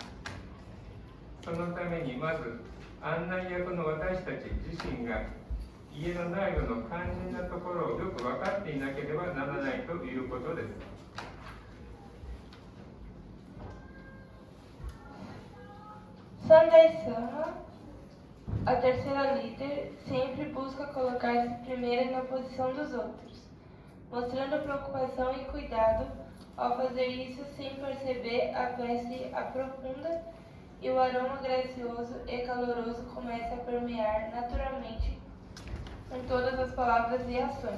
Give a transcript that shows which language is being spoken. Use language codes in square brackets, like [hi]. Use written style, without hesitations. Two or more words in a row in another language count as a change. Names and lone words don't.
[ja] そのためにまず案内役の私たち自身が家の内部の肝心なところをよく分かっていなければならないということです。 [pt] Sangai-sama, a terceira líder, sempre busca colocar-se primeiro na posição dos outros, mostrando preocupação e cuidado. Ao fazer isso, sem perceber, a prece aprofunda e o aroma gracioso e caloroso começa a permear naturalmente em todas as palavras e ações.